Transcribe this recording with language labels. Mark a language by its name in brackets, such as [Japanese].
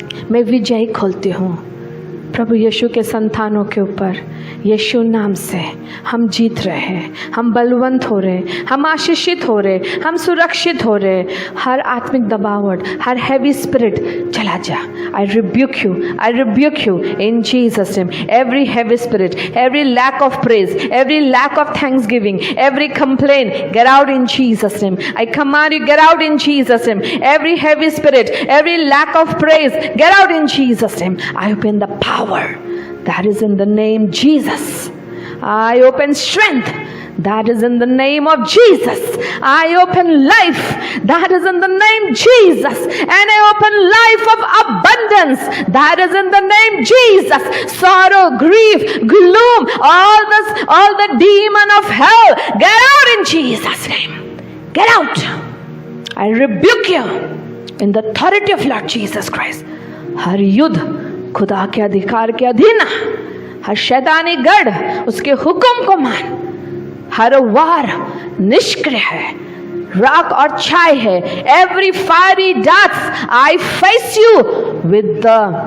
[Hindi] मैं विजय खोलती हूँ प्रभु यीशु के संतानों के ऊपर। यीशु नाम से हम जीत रहे हैं, हम बलवंत हो रहे, हम आशीषित हो रहे, हम सुरक्षित हो रहे। हर आत्मिक दबावट, हर हैवी स्पिरिट चला जा। [English] I rebuke you, I rebuke you in Jesus name. Every heavy spirit, every lack of praise, every lack of thanksgiving, every complaint, get out in Jesus name. I command you, get out in Jesus name. Every heavy spirit, every lack of praise, get out in Jesus name. I open the power that is in the name Jesus. I open strength that is in the name of Jesus. I open life that is in the name Jesus. And I open life of abundance that is in the name Jesus. Sorrow, grief, gloom, all the demon of hell, get out in Jesus name. Get out. I rebuke you in the authority of Lord Jesus Christ. [Hindi] हर युद्ध खुदा के अधिकार के अधीन, हर शैतानी गढ़ उसके हुक्म को मान। हर वार निष्क्रिय है, राख और छाई है। [English] Every fiery darts I face you with the